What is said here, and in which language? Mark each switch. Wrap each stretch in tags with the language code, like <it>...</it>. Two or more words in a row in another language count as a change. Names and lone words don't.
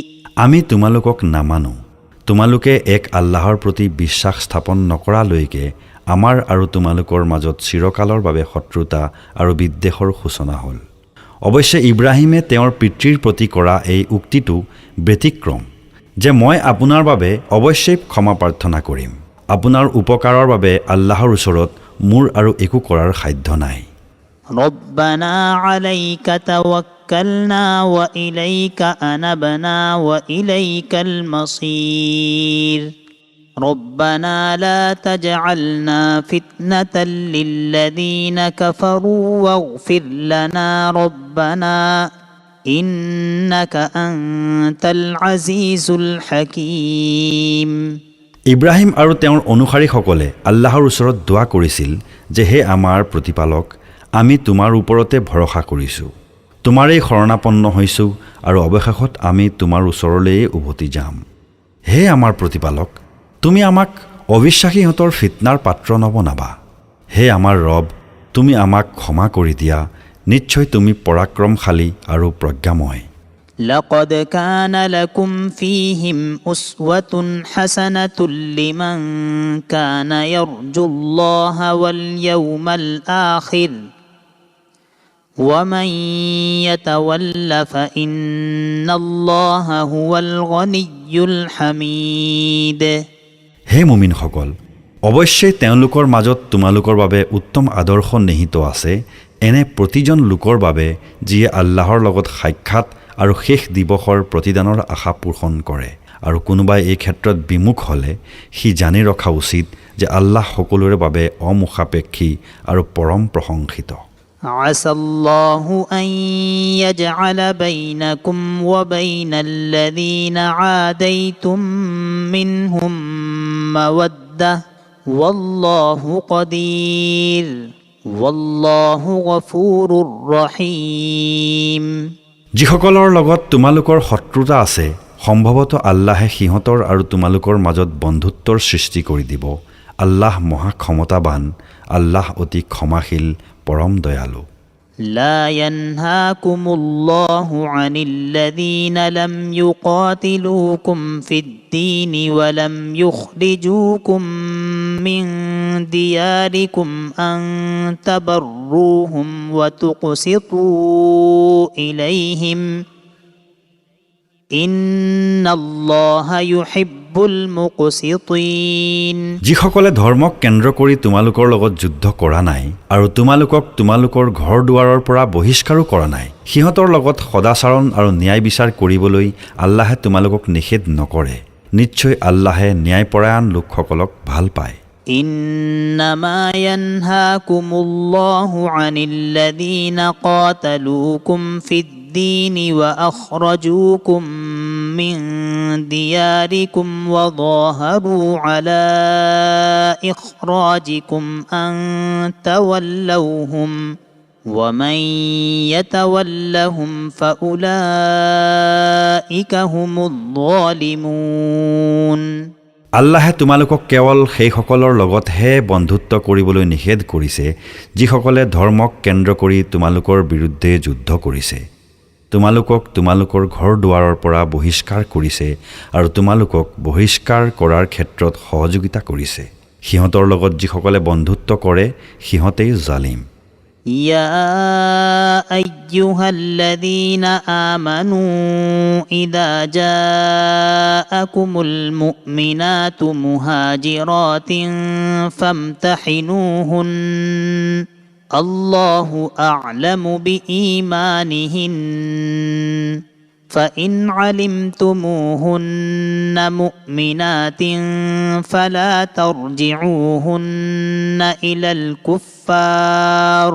<as>আমি তোমালোকক নামানো, তোমালোকে এক আল্লাহৰ প্ৰতি বিশ্বাস স্থাপন নকৰালৈকে আমাৰ আৰু তোমালোকৰ মাজত চিৰকালৰ বাবে শত্ৰুতা আৰু বিদ্বেষৰ সূচনা হ'ল। অৱশ্যে ইব্ৰাহিমে তেওঁৰ পিতৃৰ প্ৰতি কৰা এই উক্তিটো ব্যতিক্ৰম যে মই আপোনাৰ বাবে অৱশ্যেই ক্ষমা প্ৰাৰ্থনা কৰিম। আপোনাৰ উপকাৰৰ বাবে আল্লাহৰ ওচৰত মোৰ আৰু একো কৰাৰ সাধ্য নাই।</as> <ar>ربنا عليك توكلنا وإليك أنبنا وإليك المصير ربنا لا تجعلنا فتنة للذين كفروا واغفر لنا ربنا إنك أنت العزيز الحكيم</ar> <as>ইব্ৰাহিম আৰু তেওঁৰ অনুসাৰীসকলে আল্লাহৰ ওচৰত দোৱা কৰিছিল যে হে আমাৰ প্ৰতিপালক, আমি তোমাৰ ওপৰতে ভৰসা কৰিছোঁ, তোমাৰেই শৰণাপন্ন হৈছোঁ আৰু অৱশেষত আমি তোমাৰ ওচৰলৈয়ে উভতি যাম। হে আমাৰ প্ৰতিপালক, তুমি আমাক অবিশ্বাসীহঁতৰ ফিতনাৰ পাত্ৰ নবনাবা। হে আমাৰ ৰব, তুমি আমাক ক্ষমা কৰি দিয়া, নিশ্চয় তুমি পৰাক্ৰমশালী আৰু প্ৰজ্ঞাময়।</as> <ar>لقد كان لكم فيهم أسوة حسنة لمن كان يرجو الله واليوم الآخر ومن يتول فإن الله هو الغني الحميد</ar> <as>হে মুমিনসকল, অৱশ্যেই তেওঁলোকৰ মাজত তোমালোকৰ বাবে উত্তম আদৰ্শ নিহিত আছে এনে প্ৰতিজন লোকৰ বাবে যিয়ে আল্লাহৰ লগত সাক্ষাৎ আৰু শেষ দিৱসৰ প্ৰতিদানৰ আশা পোষণ কৰে, আৰু কোনোবাই এই ক্ষেত্ৰত বিমুখ হ'লে সি জানি ৰখা উচিত যে আল্লাহ সকলোৰে বাবে অমুখাপেক্ষী আৰু পৰম প্ৰশংসিত।</as> <ar>عسى الله أن يجعل بينكم وبين الذين عاديتم منهم مودة والله قدير والله غفور رحيم</ar> <as>যিসকলৰ লগত তোমালোকৰ শত্ৰুতা আছে, সম্ভৱতঃ আল্লাহে সিহঁতৰ আৰু তোমালোকৰ মাজত বন্ধুত্বৰ সৃষ্টি কৰি দিব। আল্লাহ মহা ক্ষমতাবান, আল্লাহ অতি ক্ষমাশীল, পৰম দয়ালু।</as> <ar>لا ينهاكم الله عن الذين لم يقاتلوكم في الدين ولم يخرجوكم من دياركم أن تبروهم وتقسطوا إليهم إن الله يحب المقسطين</ar> <as>যিসকলে ধৰ্মক কেন্দ্ৰ কৰি তোমালোকৰ লগত যুদ্ধ কৰা নাই আৰু তোমালোকক তোমালোকৰ ঘৰ দুৱাৰৰ পৰা বহিষ্কাৰো কৰা নাই, সিহঁতৰ লগত সদাচৰণ আৰু ন্যায় বিচাৰ কৰিবলৈ আল্লাহে তোমালোকক নিষেধ নকৰে। নিশ্চয় আল্লাহে ন্যায়পৰায়ণ লোকসকলক ভাল পায়।</as> <ar>إنما ينهاكم الله عن الذين قاتلوكم في الدين وأخرجوكم من دياركم وظاهروا على إخراجكم أن تولوهم ومن يتولهم فأولئك هم الظالمون</ar> <as>আল্লাহে তোমালোকক কেৱল সেইসকলৰ লগতহে বন্ধুত্ব কৰিবলৈ নিষেধ কৰিছে যিসকলে ধৰ্মক কেন্দ্ৰ কৰি তোমালোকৰ বিৰুদ্ধে যুদ্ধ কৰিছে, তোমালোকক তোমালোকৰ ঘৰ দুৱাৰৰ পৰা বহিষ্কাৰ কৰিছে আৰু তোমালোকক বহিষ্কাৰ কৰাৰ ক্ষেত্ৰত সহযোগিতা কৰিছে। সিহঁতৰ লগত যিসকলে বন্ধুত্ব কৰে সিহঁতেই জালিম।</as> <ar>يا أيها الذين آمنوا إذا جاءكم المؤمنات مهاجرات فامتحنوهن الله أعلم بإيمانهن فإن علمتموهن مؤمنات فلا ترجعوهن إلى الكفار</ar>